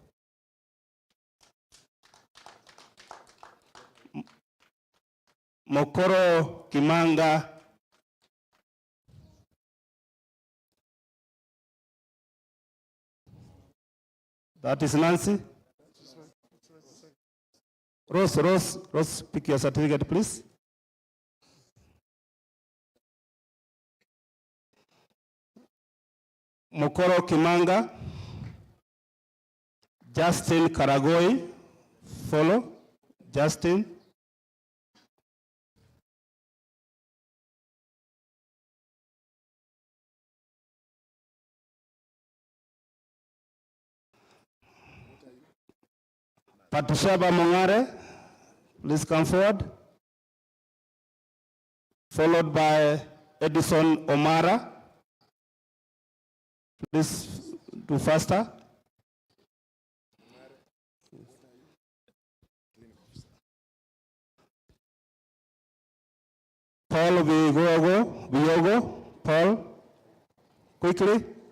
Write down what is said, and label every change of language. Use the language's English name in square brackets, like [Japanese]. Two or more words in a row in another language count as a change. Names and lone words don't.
[English] Mokoro Kimanga. That is Nancy. Rose, pick your certificate, please. Mokoro Kimanga. Justin Karagoi, follow. Justin. Patushaba Mongare, please come forward. Followed by Edison Omara. Please do faster. Paul Viogo, Paul, quickly.